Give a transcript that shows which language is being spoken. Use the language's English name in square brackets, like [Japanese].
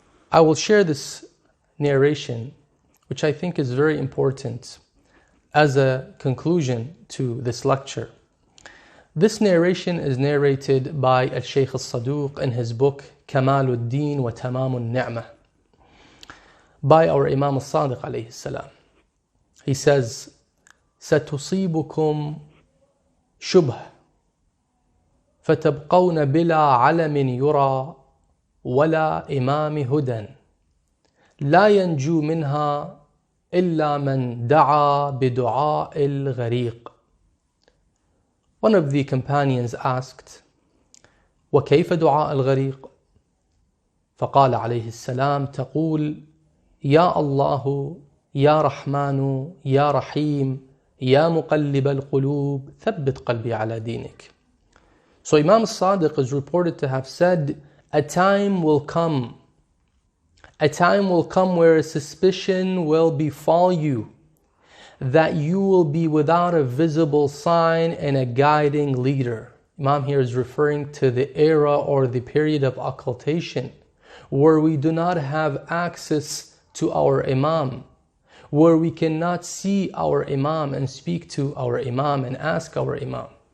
[English] I will share this narration, which I think is very important as a conclusion to this lecture. This narration is narrated by Al-Shaykh al-Saduq in his book Kamaluddin wa Tamamun Ni'mah by our Imam al-Sadiq alayhi salam. He says, [Arabic] سَتُصِيبُكُمْ شُبْهَ فَتَبْقَوْنَ بِلَا عَلَمٍ يُرَى وَلَا إِمَامِ هُدًى لا ينجو منها إلا من دعا بدعاء الغريق. [English] One of the companions asked, [Arabic] وكيف دعاء الغريق؟ فقال عليه السلام تقول يا الله يا رحمن يا رحيم يا مقلب القلوب ثبت قلبي على دينك. [English] So Imam al-Sadiq is reported to have said, a time will come where a suspicion will befall you that you will be without a visible sign and a guiding leader. Imam here is referring to the era or the period of occultation where we do not have access to our Imam, where we cannot see our Imam and speak to our Imam and ask our Imam.